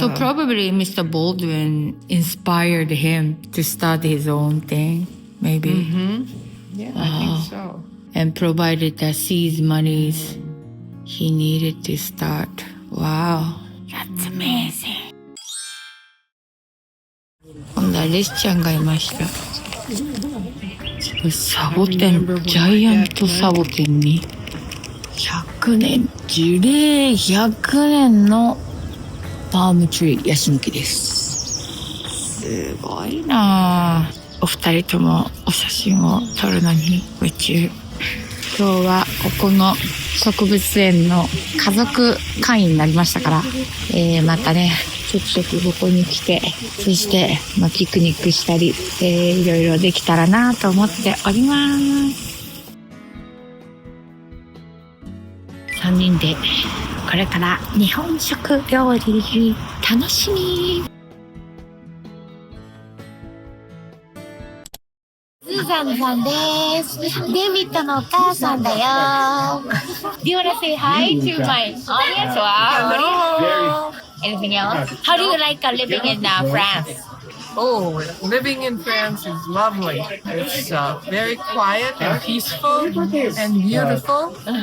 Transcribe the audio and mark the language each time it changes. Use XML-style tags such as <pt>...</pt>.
<en>So probably Mr. Baldwin inspired him to start his own thing, maybe. Mm-hmm. Yeah, I think so. And provided the seed monies he needed to start. Wow, that's amazing.</en> <ja>今度はレスちゃんがいました。サボテン、ジャイアントサボテンに100年、樹齢100年のパームツリー、ヤシの木です。すごいなぁ。お二人ともお写真を撮るのに夢中。今日はここの植物園の家族会員になりましたから、またね、ちょくちょくここに来て、そして、ピクニックしたり、いろいろできたらなと思っております。 3人でこれから日本食料理楽しみ。スーザンさんです。デビットのお母さんだよ。</ja> <en>Do you wanna say hi to my audience? Wow. Anything else? How do you like living in France? Oh, living in France is lovely. It's very quiet and peaceful and beautiful.</en>